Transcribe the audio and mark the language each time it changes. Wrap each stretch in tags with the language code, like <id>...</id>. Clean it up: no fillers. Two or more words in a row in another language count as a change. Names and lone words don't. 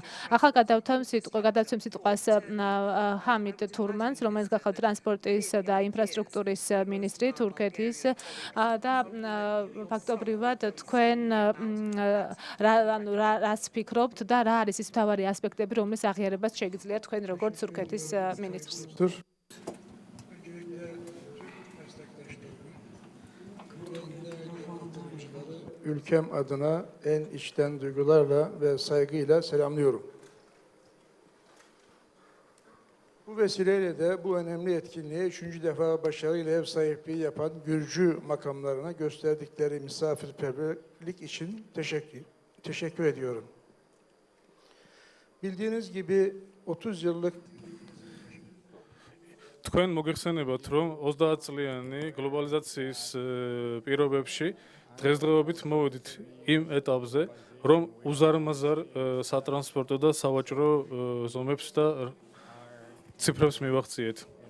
<ka>ახლა გადავცემ სიტყვას ჰამიდ თურმანს რომელიც გახლავთ ტრანსპორტის და ინფრასტრუქტურის მინისტრი თურქეთის და ფაქტობრივად თქვენ რას ფიქრობთ და რა არის ის მთავარი ასპექტები, რომლის აღიარებას შეგიძლიათ თქვენ როგორც თურქეთის მინისტრს?</ka> <tr>Ülkem adına en içten duygularla ve saygıyla selamlıyorum. Bu vesileyle de bu önemli etkinliğe 3. defa başarıyla ev sahipliği yapan Gürcü makamlarına gösterdikleri misafirperverlik için teşekkür ediyorum. Bildiğiniz gibi 30 yıllık</tr> <ka>თქვენ მოგეხსენებათ, რომ 30 წლიანი გლობალიზაციის პირობებში დღესდღეობით მოვედით იმ ეტაპზე, რომ უზარმაზარ სატრანსპორტო და სავაჭრო ზომებს და ციფრებს მივახციეთ.</ka>